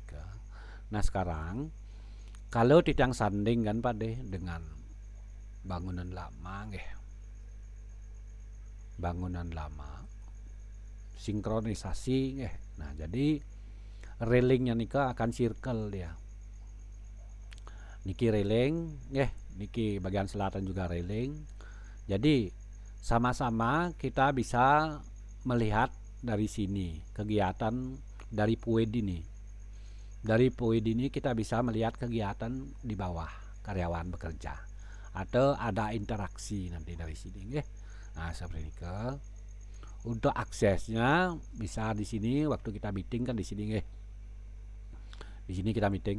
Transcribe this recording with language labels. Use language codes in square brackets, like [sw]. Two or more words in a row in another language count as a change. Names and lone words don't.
[id] Nah, sekarang kalau tiang sanding kan Pak De dengan bangunan lama bangunan lama sinkronisasi Nah, jadi railingnya nika akan circle dia. Niki railing niki bagian selatan juga railing. Jadi sama-sama kita bisa melihat dari sini kegiatan dari PUED ini. Dari PUED ini kita bisa melihat kegiatan di bawah karyawan bekerja atau ada interaksi nanti dari sini Nah, seperti ini untuk aksesnya bisa di sini waktu kita meeting kan di sini Di sini kita meeting.